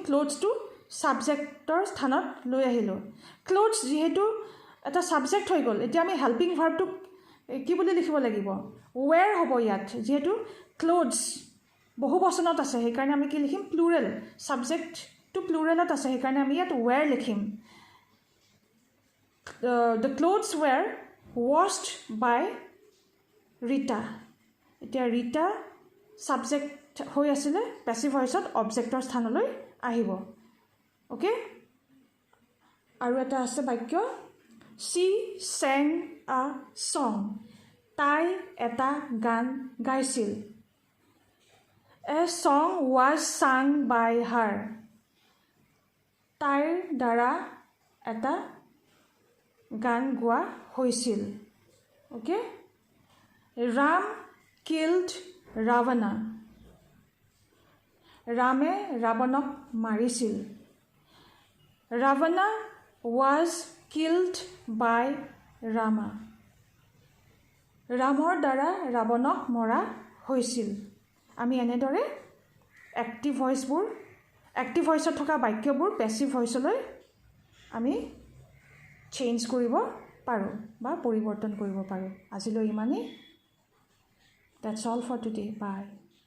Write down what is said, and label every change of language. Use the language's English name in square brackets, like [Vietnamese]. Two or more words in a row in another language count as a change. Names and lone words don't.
[Assamese] ক্লথছটো ছাবজেক্টৰ স্থানত লৈ আহিলোঁ। ক্লথছ যিহেতু এটা ছাবজেক্ট হৈ গ'ল, এতিয়া আমি [English] helping verbটোক [Assamese] কি বুলি লিখিব লাগিব? ৱেৰ হ'ব ইয়াত, যিহেতু ক্লথছ বহু বচনত আছে সেইকাৰণে আমি কি লিখিম? প্লুৰেল। ছাবজেক্টটো প্লুৰেলত আছে সেইকাৰণে আমি ইয়াত ৱেৰ লিখিম। [English] The clothes were washed by Rita. [Assamese] এতিয়া ৰীতা ছাবজেক্ট হৈ আছিলে, [English] passive voiceত [Assamese] অবজেক্টৰ স্থানলৈ আহিব। অ'কে, আৰু এটা আছে বাক্য, [English] she sang a song. [Assamese] তাই এটা গান গাইছিল। [English] A song was sung by her. [Assamese] তাইৰ দ্বাৰা এটা গান গোৱা হৈছিল। [English] অ'কে, ৰাম killed Ravana. [Assamese] ৰামে ৰাৱণক মাৰিছিল। [English] Ravana was killed by Rama. [Assamese] ৰামৰ দ্বাৰা ৰাৱণক মৰা হৈছিল। আমি এনেদৰে [English] active voiceত [Assamese] থকা বাক্যবোৰ [English] passive voiceলৈ [Assamese] আমি চেঞ্জ কৰিব পাৰোঁ বা পৰিৱৰ্তন কৰিব পাৰোঁ। আজিলৈ ইমানেই। [English] That's all for today. Bye.